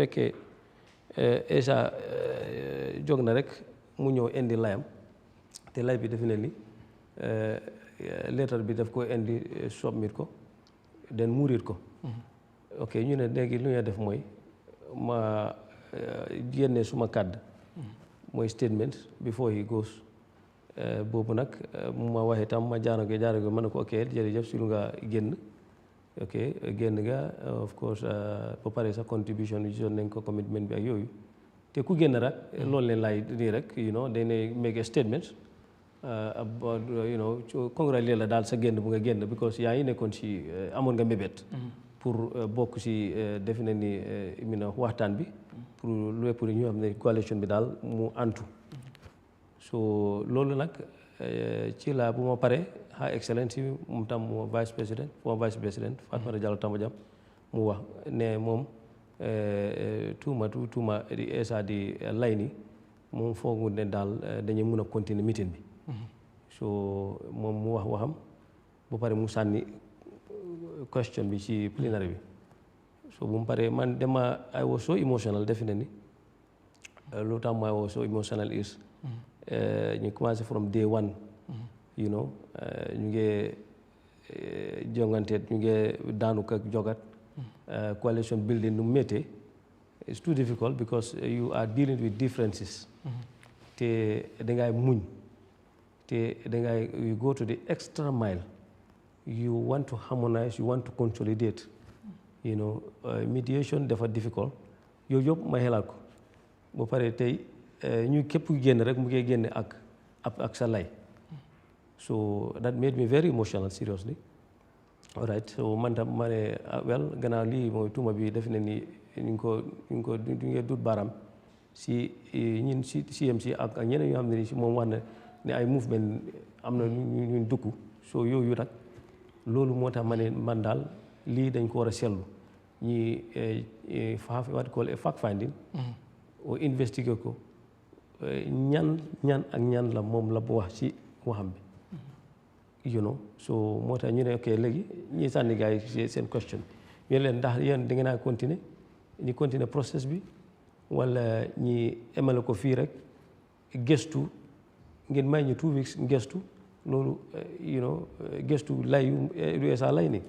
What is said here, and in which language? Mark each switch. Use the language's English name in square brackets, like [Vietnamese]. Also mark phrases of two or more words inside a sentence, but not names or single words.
[Wolof] fekkee Essa jóg na rek mu ñëw indi layam te lay bi defe ne ni leetar bi daf ko indi submit ko den muurit ko ok ñu ne léegi lu ñuy def mooy ma génne suma kàddu mooy [English] statement before he goes [Wolof] boobu nag mu ma waxee tam ma jaarage ma ne ko ok jërëjëf si lu nga génn ok génn nga of course ba pare sa contribution yi gisoon nañ ko commitment bi ak yooyu te ku génn rek loolu leen laay nii rek dañ ne [English] make a statement about congratulate [Wolof] la daal sa génn bu nga génn because yaa ngi nekkoon si amoon nga mébét pour bokk si defe na ni waxtaan bi pour lépp ñu xam ne coalition bi daal mu antu so loolu nag ci la bu ma pare Her Excellency moom tam moo [French] vice président [Wolof] Fatoumatta Jallow Tambajang mu wax ne moom tuuma di Essa di lay ni moom foogu ne daal dañuy mun a continuer meeting bi so moom mu wax waxam ba pare mu sànni question bi ci plenary bi so bu mu paree man [English] I was so emotional [Wolof] definitely lu tax [English] I was so emotional [Wolof] is ñu commencé [English] from day one you know [Wolof] ñu ngi jonganteet ñu ngi daanu ak jogat coalition building nu méttee [English] it's too difficult because you are dealing with differences [Wolof] te dangay muñ te dangay [English] you go to the extra mile you want to harmonize you want to consolidate you know mediation [Wolof] dafa difficult yooyu yëpp ma xelaat ko ba pare tey ñu képp ku génn rek mu ngi génne ak sa lay [English] so that made me very emotional seriously all right so [Wolof] man tam ma ne well gannaaw lii mooy tuuma bi def ne ni ñu ngi dut baaraam si ñun si CMC ak ñeneen ñoo xam ne ni si moom wax na ne ay movement am na ñu dugg so yooyu nag loolu moo tax ma ne man daal lii dañ ko war a seetlu ñi [English] what you call a fact finding [Wolof] o investiguer ko ñan ak ñan la moom la bu wax ci waxam bi [English] you know [Wolof] so moo tax ñu ne ok léegi ñi sànni gars yi seen question ñu leen ndax yéen da ngeen a continuer ñu continuer process bi wala ñi emale ko fii rek gëstu ngeen may ñu 2 weeks gëstu loolu [English] you know [Wolof] gëstu lay yu sa lay ni